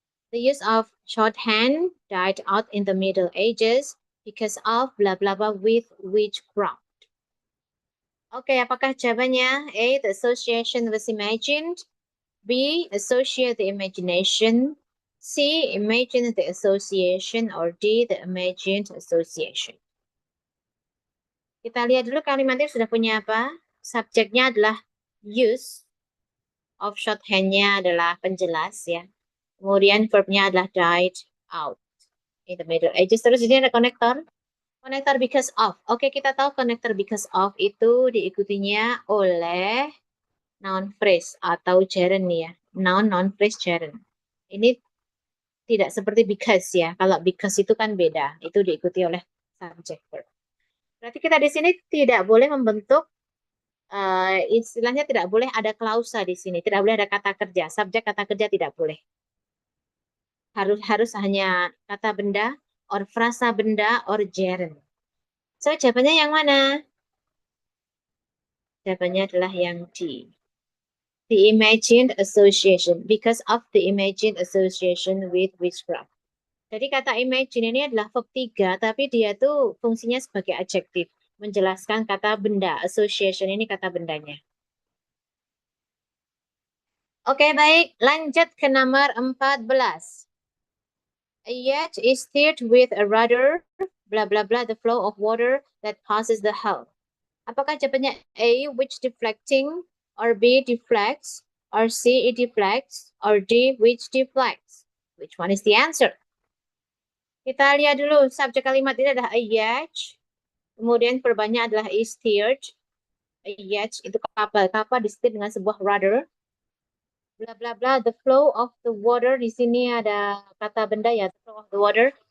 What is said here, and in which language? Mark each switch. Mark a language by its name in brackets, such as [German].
[English] The use of shorthand died out in the Middle Ages because of blah blah blah with witchcraft. [Indonesian] Oke, apakah jawabannya A, the association was imagined, B, associate the imagination, C, imagine the association, or D, the imagined association. Kita lihat dulu kalimatnya sudah punya apa? Subjeknya adalah use of shorthand-nya adalah penjelas ya. Kemudian verbnya adalah died out in the Middle Ages. Terus ini ada konektor. Konektor because of. Oke, kita tahu konektor because of itu diikutinya oleh noun phrase atau gerund ya. Noun phrase gerund. Ini tidak seperti because ya. Kalau because itu kan beda. Itu diikuti oleh subject verb. Berarti kita di sini tidak boleh membentuk istilahnya tidak boleh ada klausa di sini. Tidak boleh ada kata kerja. Subjek kata kerja tidak boleh. Harus hanya kata benda or frasa benda or gerund. So, jawabannya yang mana? Jawabannya adalah yang D. [English] The imagined association, because of the imagined association with witchcraft. [Indonesian] Jadi kata imagine ini adalah verb 3, tapi dia tuh fungsinya sebagai adjektif, menjelaskan kata benda. Association ini kata bendanya. Oke, baik. Lanjut ke nomor 14. [English] A yacht is steered with a rudder, blah blah blah, the flow of water that passes the hull. [Indonesian] Apakah jawabannya A, which deflecting, or B, deflects, or C, it deflects, or D, which deflects? [English] Which one is the answer? [Indonesian] Kita lihat dulu, subjek kalimat ini adalah a yacht, kemudian verbannya adalah is steered. A yacht itu kapal, kapal disetir dengan sebuah rudder. Bla bla bla, the flow of the water, di sini ada kata benda ya, the flow of the water.